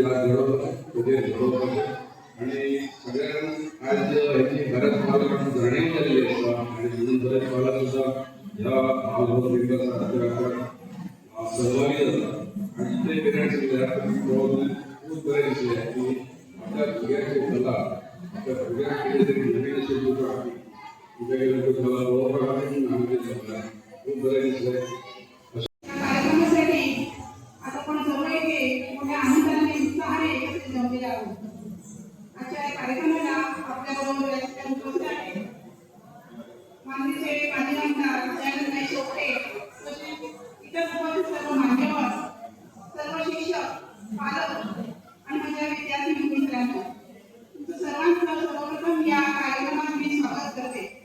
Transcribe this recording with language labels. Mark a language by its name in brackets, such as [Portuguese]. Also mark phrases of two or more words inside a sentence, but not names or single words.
[Konkani] लायफ घडोवपाचें करियर घडोवपाचें आनी सगळ्यांक आयज हेची बऱ्याच पालकांक जाणीव जाल्ली आसा आनी म्हणून बरेच पालक सुद्दां ह्या भागवत विकासा खातीर सहभागी जाता आनी ते पेरंट्स उलयल्यार खूब बरें दिसलें की आपल्या भुरग्याची कला आपल्या भुरग्याक कितें तरी नवीन अशें दिवपाक वेगवेगळ्यो कला पळोवपाक आमी ते जमलें खूब बरें दिसलें [Marathi] कार्यक्रमासाठी आता पण जवळ येते मोठ्या आनंदाने उत्साहाने एकत्रित जमलेले आहोत आजच्या या कार्यक्रमाला आपल्याबरोबर व्यासपीठावर उपस्थित आहेत माननीय माजी आमदार दयानंद सोपटे तसेच इतर उपस्थित सर्व मान्यवर सर्व शिक्षक पालक आणि माझ्या विद्यार्थी मित्रांनो तुमचं सर्वांचं सर्वप्रथम या कार्यक्रमात मी स्वागत करते